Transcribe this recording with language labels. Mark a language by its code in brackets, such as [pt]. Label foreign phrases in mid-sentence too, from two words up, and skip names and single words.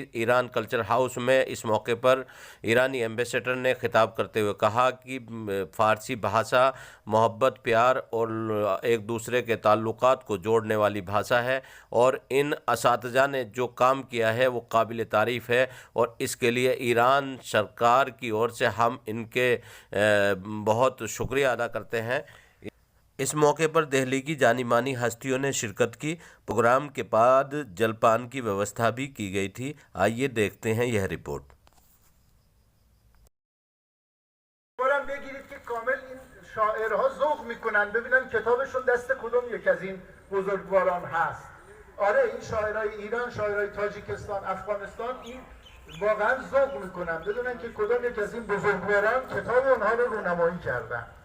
[hi] ईरान कल्चर हाउस में इस मौके पर ईरानी एम्बेसडर ने खिताब करते हुए कहा कि फ़ारसी भाषा मोहब्बत, प्यार और एक दूसरे के ताल्लुकात को जोड़ने वाली भाषा है और इन असातिज़ा ने जो काम किया है वो काबिल तारीफ़ है और इसके लिए ईरान सरकार की ओर से हम इनके बहुत शुक्रिया अदा करते हैं। इस मौके पर दिल्ली की जानी मानी हस्तियों ने शिरकत की। प्रोग्राम के बाद जलपान की व्यवस्था भी की गई थी। आइए देखते हैं यह रिपोर्ट। [fa] بگیرید که کامل این شاعرها ذوق میکنن ببینن کتابشون دست کدوم یک از این بزرگواران هست. آره این شاعرای ایران، شاعرای تاجیکستان، افغانستان این واقعا ذوق میکنن بدونن که کدوم یک از این بزرگواران کتاب اونها رو رونمایی کردن.